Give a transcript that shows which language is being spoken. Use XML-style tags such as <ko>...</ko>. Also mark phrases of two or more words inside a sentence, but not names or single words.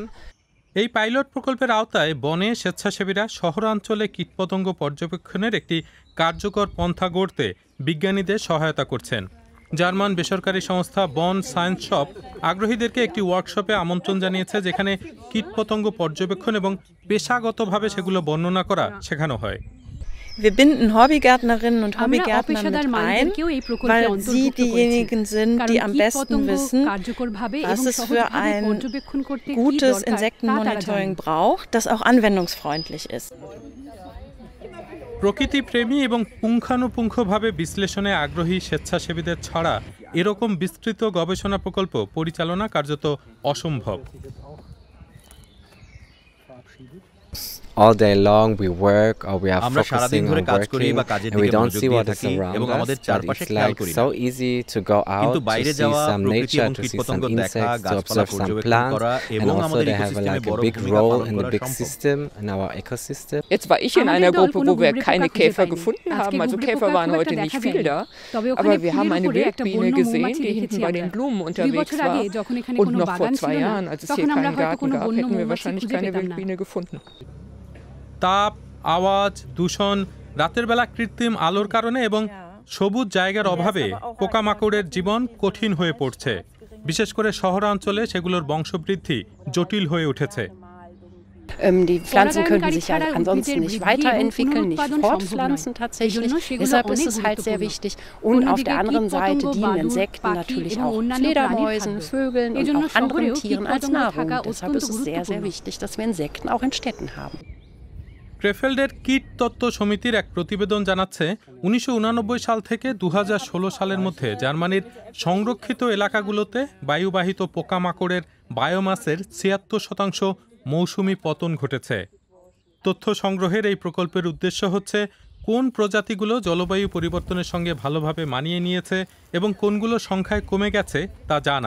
<bn>এই পাইলট প্রকল্পের আওতায় বনে স্বেচ্ছাসেবীরা শহরাঞ্চলে কীটপতঙ্গ পর্যবেক্ষণের একটি কার্যকর পন্থা গড়তে বিজ্ঞানীদের সহায়তা করছেন। জার্মান বেসরকারি সংস্থা বন সায়েন্স শপ আগ্রহীদেরকে একটি ওয়ার্কশপে আমন্ত্রণ জানিয়েছে, যেখানে কীটপতঙ্গ পর্যবেক্ষণ এবং পেশাগতভাবে সেগুলো বর্ণনা করা শেখানো হয়।</bn> <de>Wir binden Hobbygärtnerinnen und Hobbygärtner mit ein, weil sie diejenigen sind, die am besten wissen, was es für ein gutes Insektenmonitoring braucht, das auch anwendungsfreundlich ist.</de> <bn>প্রকৃতিপ্রেমী এবং পুঙ্খানুপুঙ্খভাবে বিশ্লেষণে আগ্রহী স্বেচ্ছাসেবীদের ছাড়া এরকম বিস্তৃত গবেষণা প্রকল্প পরিচালনা কার্যত অসম্ভব। আমরা সারাদিন ধরে কাজ করি বা কাজের দিকে মনোযোগ দিয়ে থাকি এবং আমাদের চারপাশে খেয়াল করি না। কিন্তু বাইরে যাওয়া, প্রকৃতি এবং কীটপতঙ্গ দেখা, গাছপালা পর্যবেক্ষণ করা এবং আমাদের ইকোসিস্টেমে বড় ভূমিকা পালন করা সম্ভব।</bn> <de>Jetzt war ich in einer Gruppe, wo wir keine Käfer gefunden haben. Also Käfer waren heute nicht viel da. Aber wir haben eine Wildbiene gesehen, die hinten bei den Blumen unterwegs war. Und noch vor 2 Jahren, als es hier keinen Garten gab, hätten wir wahrscheinlich keine Wildbiene gefunden.</de> <bn>তাপ, আওয়াজ, দূষণ, রাতের বেলা কৃত্রিম আলোর কারণে এবং সবুজ জায়গার অভাবে পোকামাকড়ের জীবন কঠিন হয়ে পড়ছে। বিশেষ করে শহরাঞ্চলে সেগুলোর বংশবৃদ্ধি জটিল হয়ে উঠেছে।</bn> <de>Die Pflanzen könnten sich ja ansonsten nicht weiterentwickeln, nicht fortpflanzen tatsächlich. Deshalb ist es halt sehr wichtig. Und auf der anderen Seite dienen Insekten natürlich auch Fledermäusen, Vögeln und auch anderen Tieren als Nahrung. Deshalb ist es sehr, sehr wichtig, dass wir Insekten auch in Städten haben.</de> <bn>ক্রেফেল্ডের কীট তত্ত্ব সমিতির এক প্রতিবেদন জানাচ্ছে 1989 সাল থেকে 2016 সালের মধ্যে জার্মানির সংরক্ষিত এলাকাগুলোতে বায়ুবাহিত পোকামাকড়ের বায়োমাসের 76% মৌসুমি পতন ঘটেছে। তথ্য সংগ্রহের এই প্রকল্পের উদ্দেশ্য হচ্ছে কোন প্রজাতিগুলো জলবায়ু পরিবর্তনের সঙ্গে ভালোভাবে মানিয়ে নিয়েছে এবং কোনগুলো সংখ্যায় কমে গেছে তা জানা।</bn>